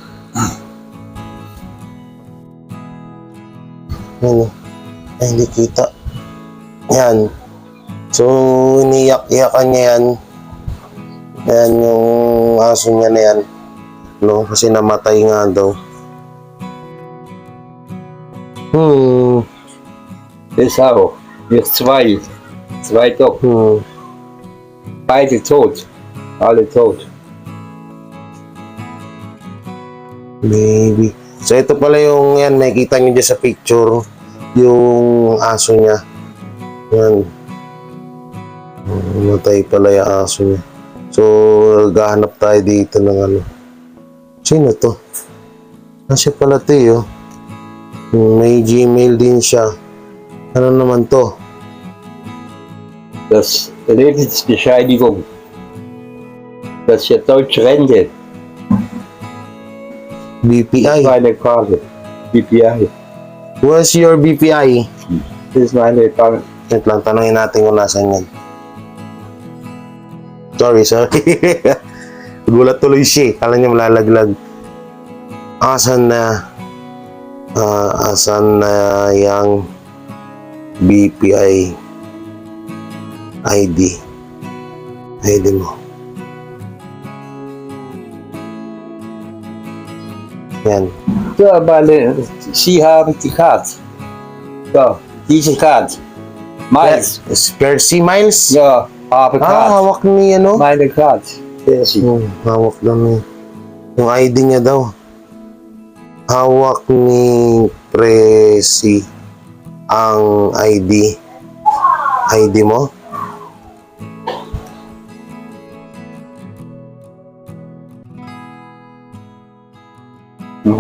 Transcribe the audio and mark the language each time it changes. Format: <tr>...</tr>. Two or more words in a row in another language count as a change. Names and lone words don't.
<tl>Ano? Ay, hindi kita. Yan. So, iniyak-iyakan niya yan. Yan yung aso niya na yan. No? Kasi namatay nga daw.</tl> <de>Das auch. Jetzt zwei Dog. Beide tot. Alle tot.</de> <tl>Baby. So, ito pala yung yan. Makikita nyo dyan sa picture. Yung aso niya. Yan. Namatay pala yung aso niya. So, gahanap tayo dito ng ano. Sino to? Siya pala to eh, oh. May Gmail din siya. Ano naman to?</tl> <de>Das Lebensbescheinigung. Das ist ja deutsche Rente. BPI. Meine Karte. BPI.</de> <en>What's your BPI?</en> <de>Das ist meine Bank.</de> <tl>Wait lang, tanongin natin kung nasan yan. Sorry. Gulat tuloy siya. Kala niya malalaglag. Asan na yung BPI ID mo. Yan.</tl> <de>Ja, meine, Sie haben die Karte. Ja, diese Karte. Miles. Percy Miles? Ja, habe Karte.</de> <tl>Hawak ni ano?</tl> <de>Meine Karte.</de> <tl>Hawak lang niya. Yung ID niya daw. Hawak ni Presi ang ID. ID mo? No.</tl>